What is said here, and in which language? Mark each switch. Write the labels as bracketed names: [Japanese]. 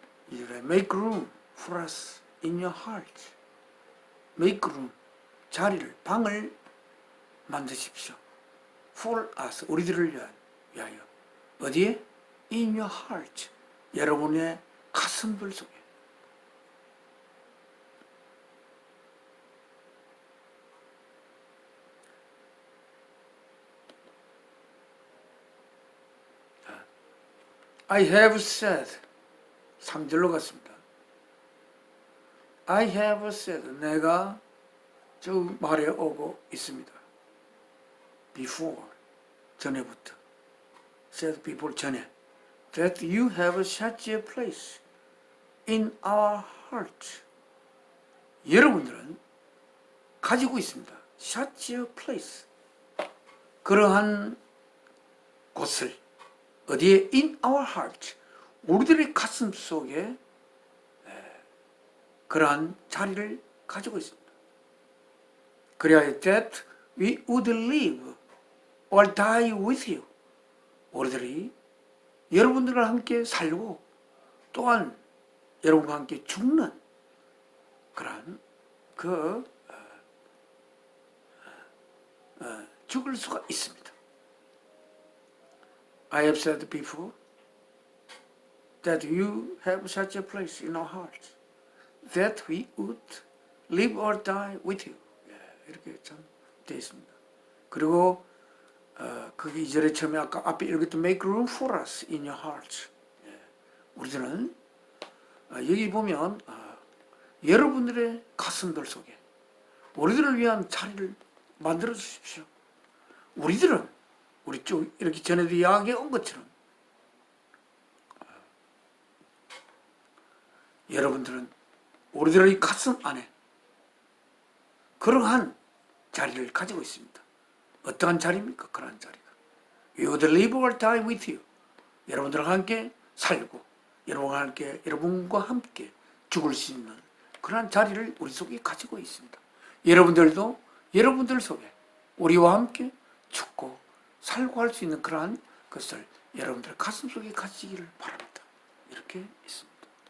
[English] 2절에 Make room for us in your heart. Make room, [Korean] 자리를, 방을 만드십시오. [English] For us, [Korean] 우리들을 위하여. 어디에? [English] In your heart, [Korean] 여러분의 가슴들 속에. [English] I have said, [Korean] 3절로 갔습니다. [English] I have said, [Korean] 내가 저 말해 오고 있습니다. [English] Before, [Korean] 전에부터. [English] Said before, [Korean] 전에. [English] That you have such a place in our heart. [Korean] 여러분들은 가지고 있습니다. [English] Such a place. [Korean] 그러한 곳을 어디에? [English] In our heart. [Korean] 우리들의 가슴 속에 그러한 자리를 가지고 있습니다. 그래야 [English] that we would live or die with you. [Korean] 우리들이 여러분들과 함께 살고 또한 여러분과 함께 죽는 그러한 죽을 수가 있습니다. [English] I have said before that you have such a place in our hearts that we would live or die with you. [Korean] 이렇게 참 되어 있습니다. 그리고 거기 2절에 처음에 아까 앞에 읽었던 [English] Make room for us in your hearts. [Korean] 우리들은 여기 보면 여러분들의 가슴들 속에 우리들을 위한 자리를 만들어 주십시오. 우리들은 우리 쭉 이렇게 전에도 이야기해 온 것처럼 여러분들은 우리들의 가슴 안에 그러한 자리를 가지고 있습니다. 어떠한 자리입니까? 그러한 자리가 [English] We would live or die with you. [Korean] 여러분들과 함께 살고 여러분과 함께 죽을 수 있는 그러한 자리를 우리 속에 가지고 있습니다. 여러분들도 여러분들 속에 우리와 함께 죽고 살고 할 수 있는 그러한 것을 여러분들 가슴 속에 가지기를 바랍니다. 이렇게 있습니다.